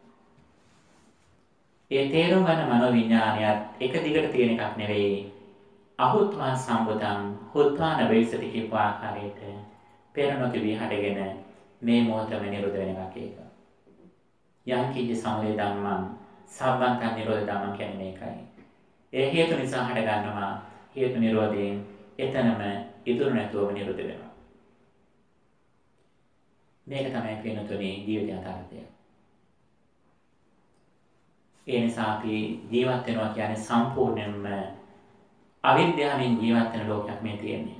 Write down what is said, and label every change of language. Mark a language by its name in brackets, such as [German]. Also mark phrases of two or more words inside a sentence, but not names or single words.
[Sinhala] ඒ තේරුම් ගන්න මනෝ විඥානයත් එක දිගට තියෙන එකක් නෙවෙයි. [Pali] අහුත්වා සම්බුතං හුත්වා නවේසති [Sinhala] කියපු ආකාරයට පෙර නොතිබී හටගෙන මේ මොහොතම නිරෝධ වෙන එකක් ඒක. යම් කිසි [Pali] සමුදය ධම්මං සම්බන්තං නිරෝධ ධම්මං [Sinhala] කියන්නේ මේකයි. ඒ හේතු නිසා හට ගන්නවා හේතු නිරෝධයෙන් එතනම ඉතුරු නැතුවම නිරෝධ වෙනවා. මේක තමයි පින්නතුනේ ජීවිත යථාර්ථය. ඒ නිසා අපි ජීවත් වෙනවා කියන්නේ සම්පූර්ණයෙන්ම අවිද්‍යාවෙන් ජීවත් වෙන ලෝකයක් මේ තියෙන්නේ.